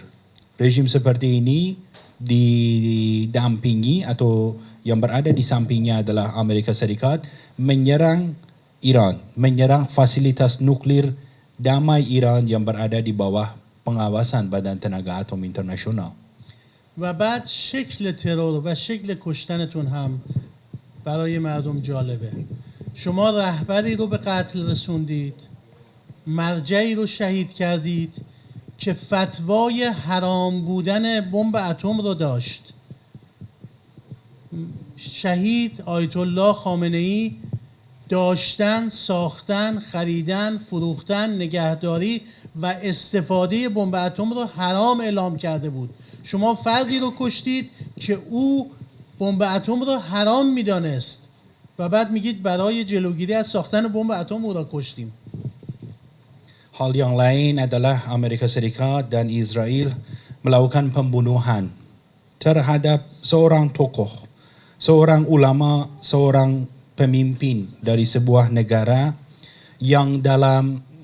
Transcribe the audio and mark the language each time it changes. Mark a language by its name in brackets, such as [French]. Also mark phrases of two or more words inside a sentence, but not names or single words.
[Indonesian] Rejim seperti ini didampingi atau yang berada di sampingnya adalah Amerika Serikat menyerang Iran, menyerang fasilitas nuklir damai Iran yang berada di bawah pengawasan Badan Tenaga Atom Internasional. [Persian] و بعد شکل ترور و شکل کشتنتون هم برای مردم جالبه. شما رهبری رو به قتل رسوندید، مرجعی رو شهید کردید که فتوای حرام بودن بمب اتم رو داشت. شهید آیت الله خامنه‌ای داشتن، ساختن، خریدن، فروختن، نگهداری و استفاده بمب اتم رو حرام اعلام کرده بود. شما فردی رو کشتید که او بمب اتم رو حرام میدانست و بعد میگید برای جلوگیری از ساختن بمب اتم او را کشتیم. [Indonesian] Hal yang lain adalah Amerika Serikat dan Israel melakukan pembunuhan terhadap seorang tokoh, seorang ulama, seorang pemimpin dari sebuah negara yang dalam